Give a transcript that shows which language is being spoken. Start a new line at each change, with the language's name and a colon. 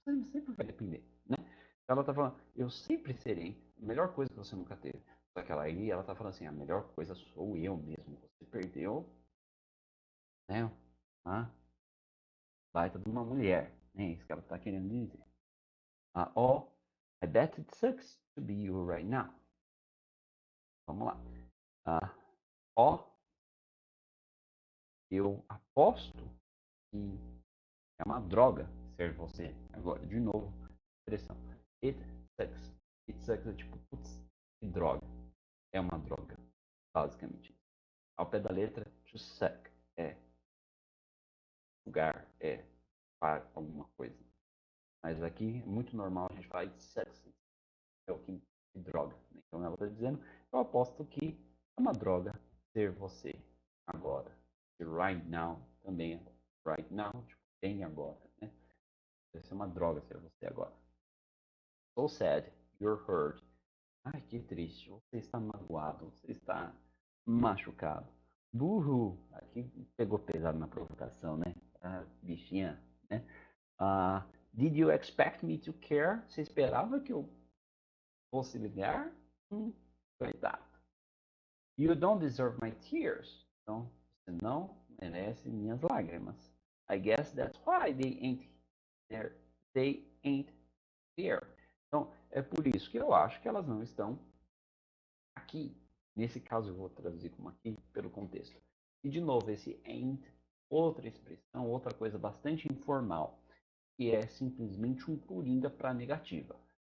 Portuguese: Sempre vai depender, né? Ela está falando, eu sempre serei a melhor coisa que você nunca teve. Só que ela está falando assim, a melhor coisa sou eu mesmo. Você perdeu, né? A baita de uma mulher. É isso que ela está querendo dizer.
English: Oh, I bet it sucks to be you right now.
Portuguese: Vamos lá. Oh, eu aposto que é uma droga ser você. Agora, de novo, expressão.
English: It sucks. It sucks
Portuguese: é tipo, putz, que droga. É uma droga, basicamente. Ao pé da letra, to suck é lugar, é para alguma coisa. Mas aqui é muito normal a gente falar
English: it sucks.
Portuguese: É o que droga. Então ela está dizendo, eu aposto que é uma droga ser você agora. E
English: right now
Portuguese: também é right now, tipo, tem agora, né? Deve ser uma droga ser você agora.
English: So sad, you're hurt.
Portuguese: Ai, que triste. Você está magoado, você está machucado. Burro. Aqui pegou pesado na provocação, né? Ah, bichinha, né?
English: Did you expect me to care?
Portuguese: Você esperava que eu fosse ligar? Coitado.
English: You don't deserve my tears.
Portuguese: Então, você não merece minhas lágrimas.
English: I guess that's why they ain't there. They ain't here.
Portuguese: Então, é por isso que eu acho que elas não estão aqui. Nesse caso, eu vou traduzir como aqui, pelo contexto. E, de novo, esse ain't, outra expressão, outra coisa bastante informal, que é simplesmente um coringa para negativa.